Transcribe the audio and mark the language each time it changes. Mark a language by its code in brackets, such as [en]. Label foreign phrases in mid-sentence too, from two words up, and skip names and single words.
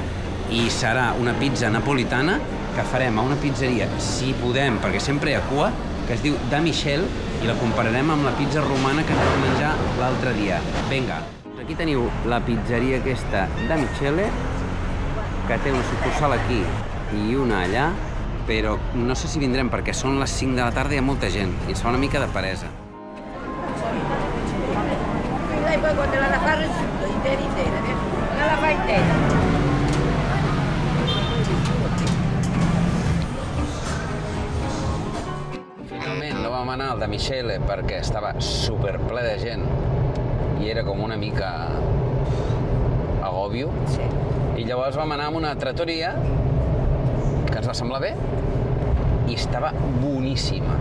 [ca] I serà una pizza napolitana que farem a una pizzeria, si podem, perquè sempre hi ha cua, que es diu Da Michele, i la compararem amb la pizza romana que vam menjar l'altre dia. Vinga. Aquí teniu la pizzeria aquesta Da Michele, que té una sucursal aquí i una allà, però no sé si vindrem perquè són les 5 de la tarda i hi ha molta gent i ens fa una mica de peresa. [it] E poi quando la fare intera, la fa intera. [ca] Finalment no vam anar al Da Michele perquè estava superple de gent i era com una mica agòbio. Sí. I llavors vam anar a una trattoria que ens va semblar bé i estava boníssima.